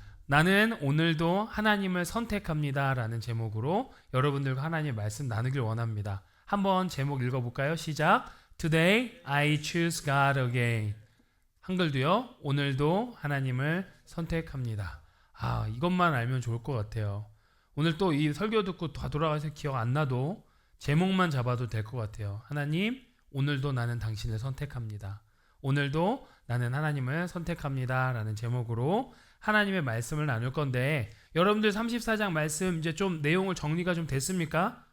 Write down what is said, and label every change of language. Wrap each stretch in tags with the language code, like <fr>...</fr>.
<ko>나는 오늘도 하나님을 선택합니다 라는 제목으로 여러분들과 하나님의 말씀 나누길 원합니다. 한번 제목 읽어볼까요? 시작.</ko> <en>Today I choose God again.</en> <ko>한글도요. 오늘도 하나님을 선택합니다. 이것만 알면 좋을 것 같아요. 오늘 또 이 설교 듣고 다 돌아가서 기억 안 나도 제목만 잡아도 될 것 같아요. 하나님, 오늘도 나는 당신을 선택합니다. 오늘도 나는 하나님을 선택합니다 라는 제목으로 하나님의 말씀을 나눌 건데, 여러분들 34장 말씀 이제 좀 내용을 정리가 좀 됐습니까?</ko>